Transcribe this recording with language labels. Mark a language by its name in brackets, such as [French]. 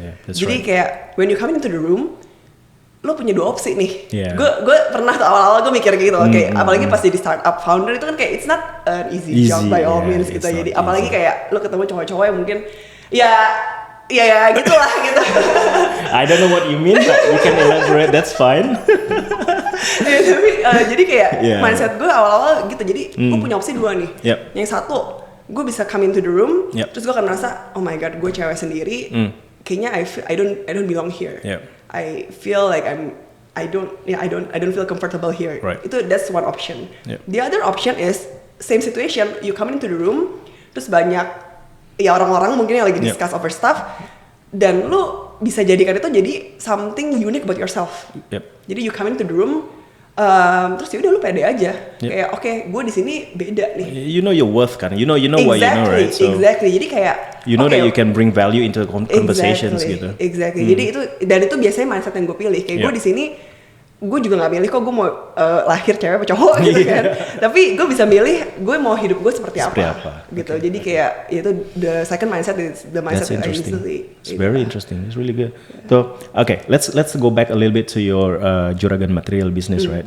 [Indonesian] Jadi kayak [English] when you come into the room, [Indonesian] lu punya dua opsi nih. Gue pernah tuh awal-awal gue mikir gitu, kayak apalagi pas jadi startup founder itu kan kayak [English] it's not an easy job by all means [Indonesian] gitu. Jadi apalagi kayak lu ketemu cowok-cowok yang mungkin ya gitulah gitu. [English] I don't know what you mean, but you can elaborate. That's fine. [Indonesian] Tapi jadi kayak mindset gue awal-awal gitu. Jadi gue punya opsi dua nih. Yang satu, gue bisa [English] come into the room, [Indonesian] terus gue akan merasa, [English] oh my god, [Indonesian] gue cewek sendiri. Kayaknya [English] I don't belong here. I feel like I don't feel comfortable here. That's one option. The other option is same situation. You come into the room, [Indonesian] terus banyak ya orang-orang mungkin yang lagi [English] discuss over stuff, [Indonesian] dan lu bisa jadikan itu jadi [English] something unique about yourself. [Indonesian] Jadi [English] you come into the room, [Indonesian] terus ya udah lu pede aja, kayak oke, gue di sini beda nih. [English] You know your worth kan, you know what you know, right? So [Indonesian] Jadi kayak [English] you know that you can bring value into conversations gitu. [Indonesian] Jadi itu biasanya mindset yang gue pilih. Kayak gue di sini, gue juga nggak milih kok gue mau lahir cewek atau cowok gitu kan. Tapi gue bisa milih gue mau hidup gue seperti apa gitu. Jadi kayak itu [English] the second mindset is the mindset that I usually. It's very interesting. It's really good. So let's go back a little bit to your Juragan Material business, right?